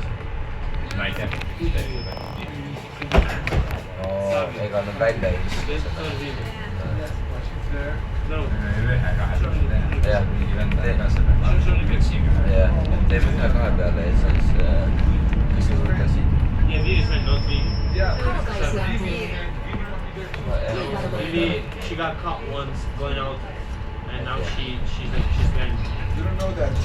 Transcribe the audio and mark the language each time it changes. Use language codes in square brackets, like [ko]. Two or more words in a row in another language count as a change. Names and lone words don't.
[et] Ma ei tea. No ega nad välja ei viska seda. Ühe-kahe peale teha. Jah. Mingi vend ka seda mütsiga. Jah, teeb 1-2 peale ja siis kes juurde ka siin. [en] Maybe she got caught once going out, and now she's been. You don't know that.